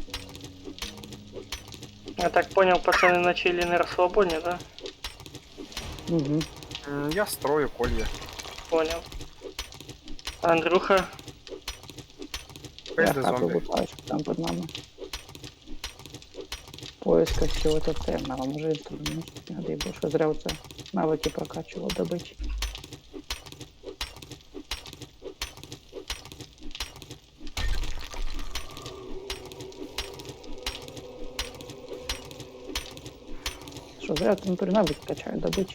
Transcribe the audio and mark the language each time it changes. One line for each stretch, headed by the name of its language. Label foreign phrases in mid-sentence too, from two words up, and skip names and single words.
Russian: Я так понял, пацаны начали на расслабоне, да? Угу. Я строю колья. Понял. Андрюха, Я Пизди хату
Ukrainian: зомбі.
Russian: лутаю, что там под нами. Поиска чего-то ценного.
Ukrainian: Може інструмент надо, бо що зря оце навики прокачував добичі. Що зря там навики качають добичі.